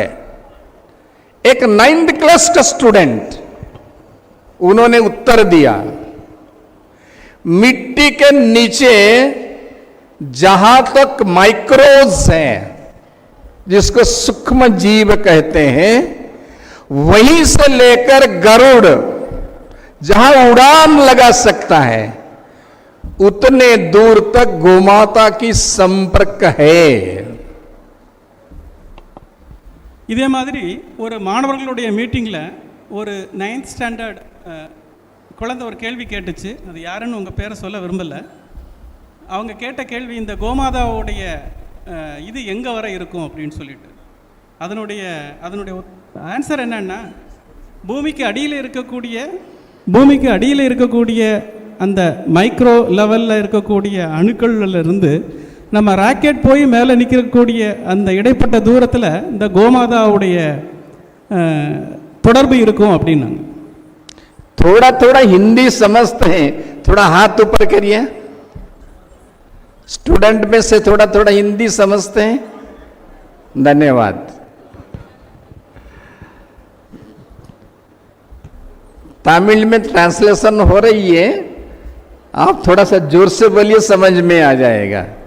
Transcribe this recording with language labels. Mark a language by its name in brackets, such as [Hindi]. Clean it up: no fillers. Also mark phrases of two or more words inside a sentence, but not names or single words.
[Hindi] एक 9th क्लास का स्टूडेंट, उन्होंने उत्तर दिया, मिट्टी के नीचे जहां तक माइक्रोब्स हैं, जिसको सूक्ष्म जीव कहते हैं, वहीं से लेकर गरुड़ जहां उड़ान लगा सकता है उतने दूर तक गोमाता की संपर्क है। [Tamil] இதே மாதிரி ஒரு மாணவர்களுடைய மீட்டிங்கில் ஒரு 9th ஸ்டாண்டர்ட் குழந்தை ஒரு கேள்வி கேட்டுச்சு. அது யாருன்னு உங்கள் பேரை சொல்ல விரும்பலை. அவங்க கேட்ட கேள்வி, இந்த கோமாதாவுடைய இது எங்கே வர இருக்கும் அப்படின்னு சொல்லிட்டு. அதனுடைய ஆன்சர் என்னன்னா, பூமிக்கு அடியில் இருக்கக்கூடிய அந்த [English] micro level [Tamil] இருக்கக்கூடிய அணுக்கள்லேருந்து நம்ம ராக்கெட் போய் மேலே நிற்கக்கூடிய அந்த இடைப்பட்ட தூரத்தில் இந்த கோமாதாவுடைய தொடர்பு இருக்கும் அப்படின்னாங்க. [Hindi] थोड़ा थोड़ा हिंदी समझते हैं, थोड़ा हाथ ऊपर करिए। स्टूडेंट में से थोड़ा थोड़ा हिंदी समझते हैं? धन्यवाद। तमिल में ट्रांसलेशन हो रही है, आप थोड़ा सा जोर से बोलिए, समझ में आ जाएगा।